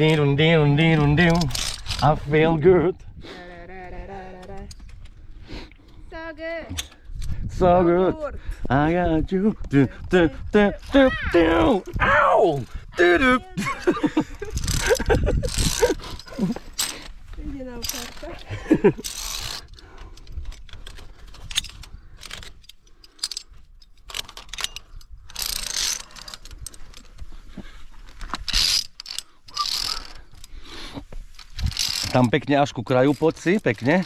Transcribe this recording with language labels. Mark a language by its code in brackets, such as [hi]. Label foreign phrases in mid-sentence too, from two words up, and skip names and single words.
[en] I feel good. So good. So good. I got you. Ow! [sk] Ide na ukázka. Tam pekne až ku kraju, poď si, pekne.